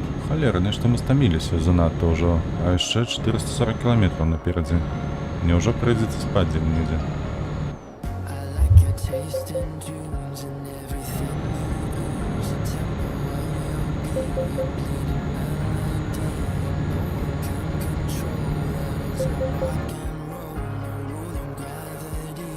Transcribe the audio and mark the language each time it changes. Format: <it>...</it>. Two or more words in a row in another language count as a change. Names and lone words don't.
<be>Холера, нешта мы стаміліся занадта ўжо, а яшчэ 440 кіламетраў наперадзе. Няўжо прыйдзецца спаць дзе-нідзе?</be> <en>I like your taste in dunes and everything you ooze. A tempo of your beat, your bleeding melody. No one can control that. It's no rock and roll, no ruling gravity.</en>